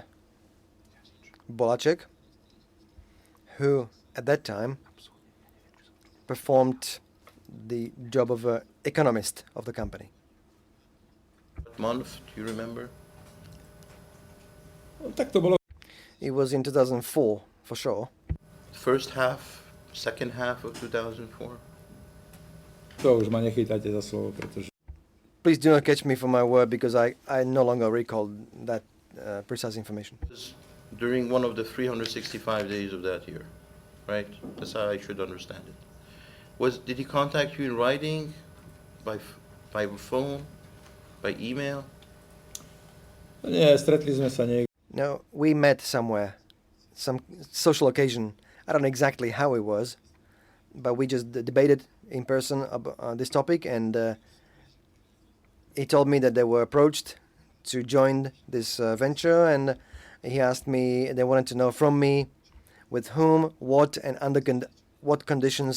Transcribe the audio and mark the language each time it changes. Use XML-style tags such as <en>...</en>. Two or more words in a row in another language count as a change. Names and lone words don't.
<en>Bolacek, who at that time performed the job of an economist of the company. What month, do you remember?</en> <sk>No, tak to bolo.</sk> <en>It was in 2004, for sure. First half, second half of 2004?</en> <sk>To už ma nechytáte za slovo, pretože</sk> <en>Please do not catch me for my word because I no longer recall that precise information. During one of the 365 days of that year, right? That's how I should understand it. Did he contact you in writing, by phone, by email?</en> <sk>nie, stretli sme sa niekde.</sk> <en>No, we met somewhere, some social occasion. I don't know exactly how it was, but we just debated in person on this topic, and he told me that they were approached to join this venture, and he asked me, they wanted to know from me with whom, what, and under what conditions.</en>